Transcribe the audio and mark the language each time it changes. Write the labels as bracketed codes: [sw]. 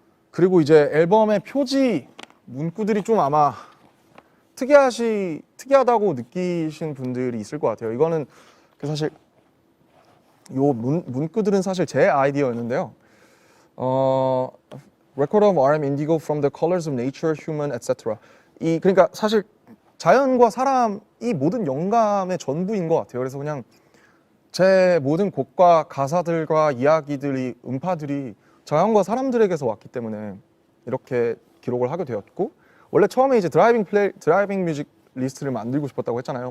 [ko] 그리고 이제 앨범의 표지 문구들이 좀 아마 특이하다고 느끼신 분들이 있을 것 같아요. 이거는 사실 요 문구들은 사실 제 아이디어였는데요. [en] Record of RM Indigo from the colors of nature, human, etc. [ko] 그러니까 사실 자연과 사람이 모든 영감의 전부인 것 같아요. 그래서 그냥 제 모든 곡과 가사들과 이야기들이 음파들이 자연과 사람들에게서 왔기 때문에 이렇게 기록을 하게 되었고, 원래 처음에 이제 드라이빙 뮤직 리스트를 만들고 싶었다고 했잖아요.